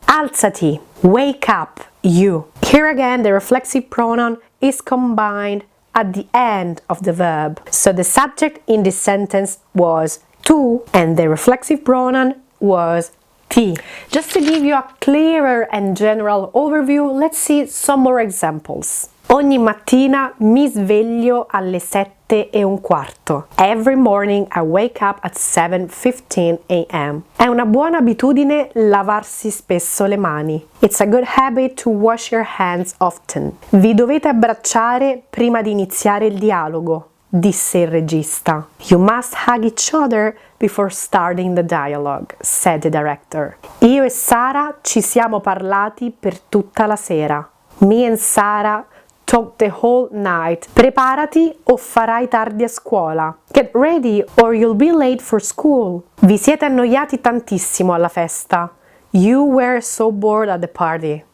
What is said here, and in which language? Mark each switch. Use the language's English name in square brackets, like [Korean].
[Italian] Alzati, [English] wake up, you. Here again, the reflexive pronoun is combined at the end of the verb. So the subject in this sentence was tu, and the reflexive pronoun was ti. Just to give you a clearer and general overview, let's see some more examples. [Italian] Ogni mattina mi sveglio alle 7:15. [English] Every morning I wake up at 7:15 a.m. [Italian] È una buona abitudine lavarsi spesso le mani. [English] It's a good habit to wash your hands often. [Italian] Vi dovete abbracciare prima di iniziare il dialogo, disse il regista. [English] You must hug each other before starting the dialogue, said the director. [Italian] Io e Sara ci siamo parlati per tutta la sera. [English] Me and Sara talked the whole night. [Italian] Preparati o farai tardi a scuola. [English] Get ready or you'll be late for school. [Italian] Vi siete annoiati tantissimo alla festa. [English] You were so bored at the party.